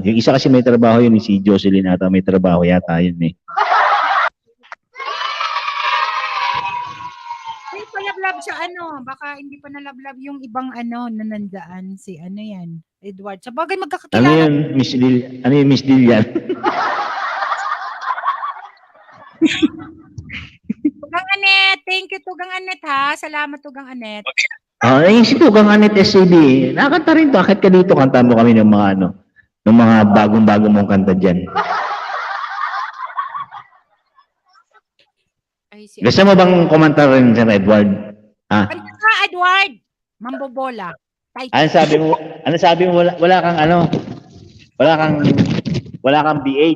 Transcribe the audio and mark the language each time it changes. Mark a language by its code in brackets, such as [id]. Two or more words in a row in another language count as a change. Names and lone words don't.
[tl] Yung isa kasi may trabaho yun si Jocelyn ata may trabaho yata yun Ay, palablab siya baka hindi pa nalablab yung ibang na nandaan si yan, Edward. Sa bagay magkakakilala. Ano yun, Miss Lilian? Tugang Anet, [en] thank you [tl] Tugang Anet ha. Salamat Tugang Anet. Yung si Tugang Anet SCD, nakakanta rin to. Akit ka dito, kanta mo kami ng mga ano, ng mga bagong-bago mong kanta dyan. Ay, si Gusto mo bang kumanta rin, Sir Edward? Kanta ka, Edward! Mambobola. Ano sabi mo, wala kang ano, wala kang B8.